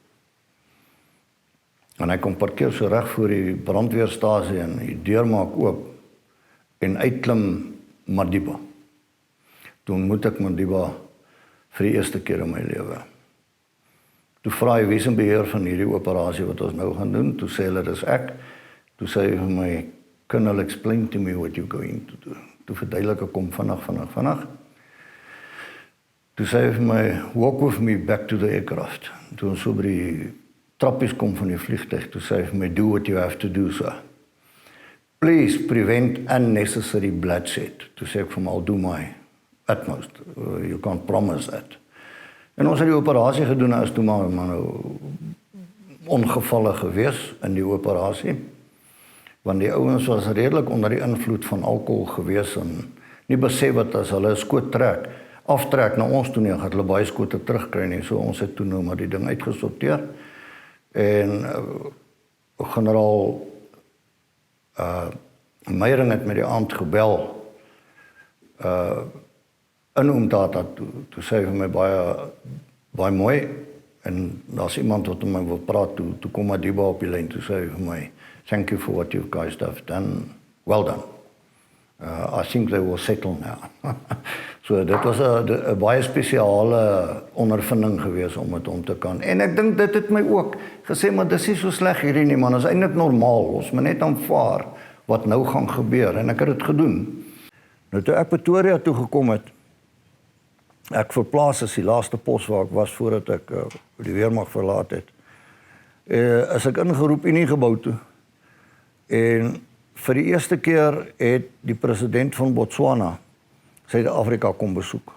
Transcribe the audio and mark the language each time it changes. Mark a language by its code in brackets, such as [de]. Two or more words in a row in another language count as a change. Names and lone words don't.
[af] En hy kom parkeer so reg voor die brandweerstasie en die deur maak oop en uitklim Madiba. Toe ontmoet ek Madiba vir die eerste keer in my lewe. Toe vra hy wie is in beheer van hierdie operasie wat ons nou gaan doen. Toe sê hulle dis ek. Toe sê hy vir my, [en] "Colonel, explain to me what you're going to do." [af] Toe verduidelik ek kom vinnig. Toe sê hy vir my, [en] "Walk with me back to the aircraft." [af] Toe ons so by die trappies kom van die vliegtuig, toe sê hy vir my, [en] "Do what you have to do, sir. Please prevent unnecessary bloodshed." [af] Toe sê ek vir hom, [en] "I'll do my utmost. You can't promise that." [af] En ons het die operasie gedoen, as toe maar nou ongevalle gewees in die operasie, want die ouens was redelik onder die invloed van alkohol gewees en nie besef wat as hulle 'n skoot aftrek na ons toe nie, gaan hulle baie skote terugkry nie. So ons het toe nou maar die ding uitgesorteer, en generaal Meyering het met die aand gebel in Umtata, toe sê hy vir my baie mooi, en daar's iemand wat met my wil praat, toe kom Madiba op die lyn, toe sê hy vir my, [en] "Thank you for what you guys have done, well done. I think they will settle now." [af] So dit was 'n baie spesiale ondervinding gewees om dit om te kan. En ek dink dit het my ook gesê, maar dis nie so sleg hierdie nie, man, is eintlik normaal, ons moet net aanvaar wat nou gaan gebeur, en ek het dit gedoen. Nou toe ek Pretoria toe gekom het, ek verplaas as die laaste pos waar ek was voordat ek die weermag verlaat het, is ek ingeroep Uniegebou toe, en vir die eerste keer het die president van Botswana Suid-Afrika kom besoek.